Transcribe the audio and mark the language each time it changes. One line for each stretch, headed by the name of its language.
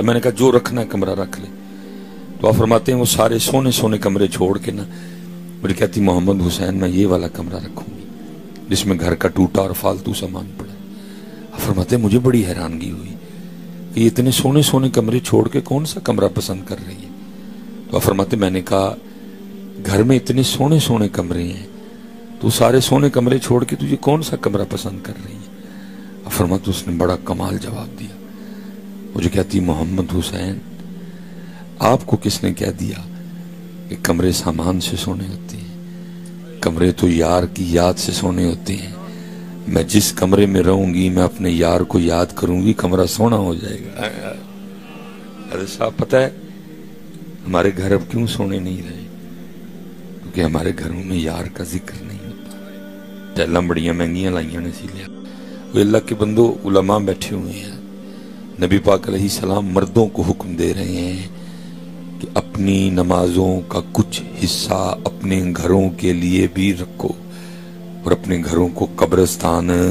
Urdu: میں نے کہا جو رکھنا ہے کمرہ رکھ لے. تو آپ فرماتے ہیں وہ سارے سونے سونے کمرے چھوڑ کے نا مجھے کہتی محمد حسین میں یہ والا کمرہ رکھوں گی جس میں گھر کا ٹوٹا اور فالتو سامان پڑا. آپ فرماتے ہیں مجھے بڑی حیرانگی ہوئی کہ یہ اتنے سونے سونے کمرے چھوڑ کے کون سا کمرہ پسند کر رہی ہے. تو آپ فرماتے میں نے کہا گھر میں اتنے سونے سونے کمرے ہیں تو سارے سونے کمرے چھوڑ کے تجھے کون سا کمرہ پسند کر رہی ہے. آپ فرماتے اس نے بڑا کمال جواب دیا. مجھے کہتی محمد حسین آپ کو کس نے کہہ دیا کہ کمرے سامان سے سونے ہوتے ہیں؟ کمرے تو یار کی یاد سے سونے ہوتے ہیں. میں جس کمرے میں رہوں گی میں اپنے یار کو یاد کروں گی کمرہ سونا ہو جائے گا. حضرت صاحب پتہ ہے ہمارے گھر اب کیوں سونے نہیں رہے؟ کیونکہ ہمارے گھروں میں یار کا ذکر نہیں ہوتا.
Punjabi: ٹیلاں بڑیاں مہنگیاں لائیاں نے اسی لیے.
Urdu: وہ اللہ کے بندو علماء بیٹھے ہوئے ہیں. نبی پاک علیہ السلام مردوں کو حکم دے رہے ہیں کہ اپنی نمازوں کا کچھ حصہ اپنے گھروں کے لیے بھی رکھو اور اپنے گھروں کو قبرستان.